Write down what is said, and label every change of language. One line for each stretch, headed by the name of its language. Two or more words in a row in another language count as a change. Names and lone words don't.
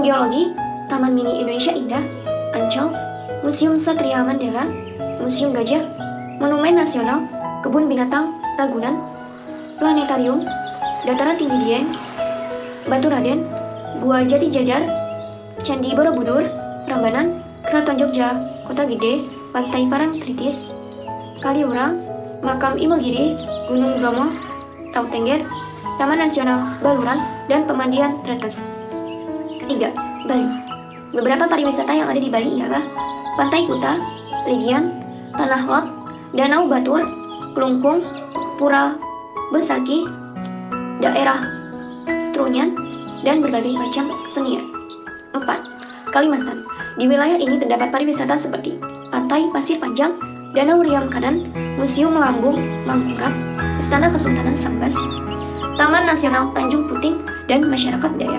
Indonesian: Geologi, Taman Mini Indonesia Indah, Ancol, Museum Satria Mandala, Museum Gajah, Monumen Nasional, Kebun Binatang Ragunan, Planetarium, Dataran Tinggi Dieng, Batu Raden, Gua Jati Jajar, Candi Borobudur, Prambanan, Keraton Jogja, Kota Gede, Pantai Parangtritis, Kaliurang, Makam Imogiri, Gunung Bromo, Tautengger, Taman Nasional Baluran, dan Pemandian Tretes. Ketiga, Bali. Beberapa pariwisata yang ada di Bali ialah Pantai Kuta, Legian, Tanah Lot, Danau Batur, Kelungkung, Pura Besaki, daerah Trunyan, dan berbagai macam kesenian. 4. Kalimantan. Di wilayah ini terdapat pariwisata seperti Pantai Pasir Panjang, Danau Riam Kanan, Museum Lambung Mangkurat, Istana Kesultanan Sambas, Taman Nasional Tanjung Puting, dan masyarakat Dayak.